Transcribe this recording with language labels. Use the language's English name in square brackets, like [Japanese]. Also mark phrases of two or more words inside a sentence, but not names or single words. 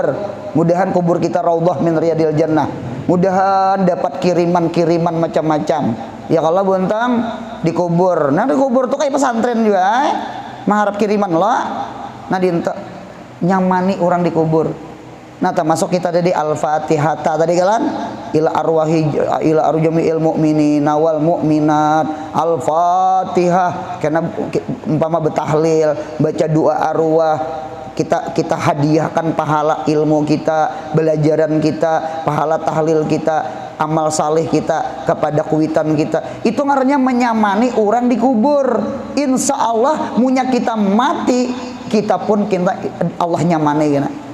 [Banjar] Mudahan kubur kita [Arabic] روضة من رياض الجنة. [Banjar] Mudahan dapat kiriman-kiriman macam-macam. Ya kalau buntang di kubur. Nah di kubur tuh kayak pesantren juga. Mengharap kiriman lah. Nah nyamani orang di kubur. Nah termasuk kita tadi Al-Fatihah tadi kan [Arabic] إلى أرواح المؤمنين والمؤمنات الفاتحة [Banjar] karena umpama betahlil baca doa arwah kita hadiahkan pahala ilmu kita, belajaran kita, pahala tahlil kita, amal saleh kita kepada kuitan kita. Itu ngarannya menyamani orang di kubur. [Arabic] إن شاء الله [Banjar] munya kita mati kita pun kita Allah nyamane gana.